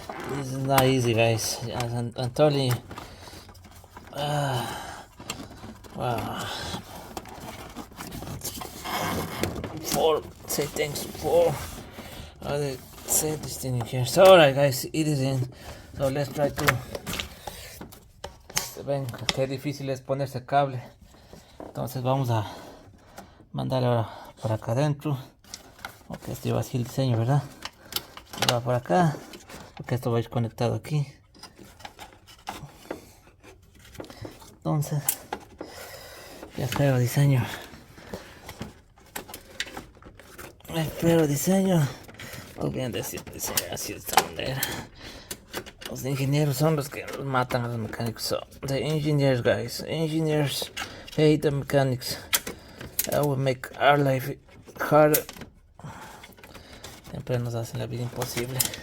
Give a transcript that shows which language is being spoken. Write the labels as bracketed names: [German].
[English] This is not easy, guys. I'm totally. Wow. 4. Say thanks 4. They say this thing in here. So, alright, guys, it is in. So let's try to. [Spanish] Ven, qué difícil es ponerse cable. Entonces vamos a mandarlo por acá adentro. Ok, esto va así el diseño, ¿verdad? Va por acá. Porque esto va a ir conectado aquí. Entonces, ya espero diseño. Espero diseño. Obviamente siempre diseño así de esta manera. Los ingenieros son los que matan a los mecánicos. [English] So, the engineers, guys. Engineers hate the mechanics. That will make our life harder. [Spanish] Siempre nos hacen la vida imposible.